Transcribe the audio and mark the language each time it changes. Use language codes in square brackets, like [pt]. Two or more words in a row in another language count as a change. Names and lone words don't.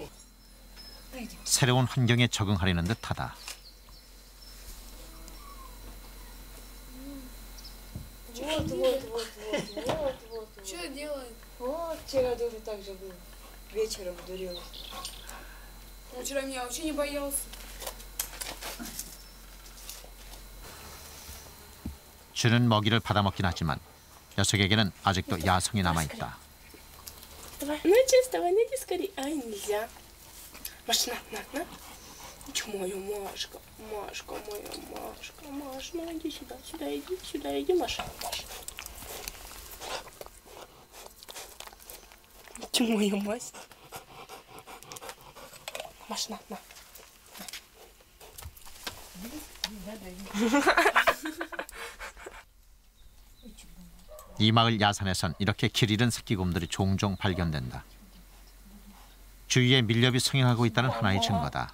[ko] 새로운 환경에 적응하려는 듯하다. [ru] Что делает? Вот, вчера тоже так же было. Вечером дурил. Вчера меня вообще не боялся. [ko] 주는 먹이를 받아먹긴 하지만 녀석에게는 아직도 야성이 남아있다. [ru] Давай, ну чисто, давай, иди скорее. Ай, нельзя. Маш, на. Моя Машка, Машка, моя Машка, Маш, ну иди сюда, иди, Маша. Моя Мась. Маш, на. [ko] 이 마을 야산에선 이렇게 길 잃은 새끼곰들이 종종 발견된다. 주위에 밀렵이 성행하고 있다는 하나의 증거다.